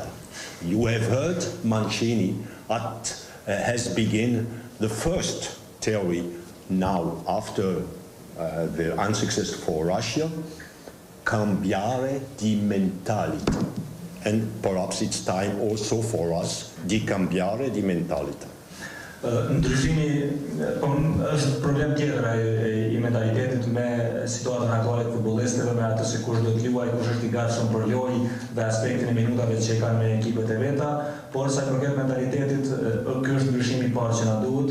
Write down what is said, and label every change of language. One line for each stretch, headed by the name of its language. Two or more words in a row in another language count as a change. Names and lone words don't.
English: You have heard Mancini has begun the first theory now after the unsuccessful Russia.
Italian: Cambiare di mentalità.
English: And perhaps it's time also for us
Italian: di cambiare di mentalità.
Albanian: Ndryshimi është problem tjetër i mentalitetit me situatën aktuale të futbollistëve, me atë se kush do të luajë, kush është i gatshëm për lojë dhe aspektin e minutave që kanë me ekipet e veta, por sa i përket mentalitetit, ky është ndryshimi i parë që na duhet.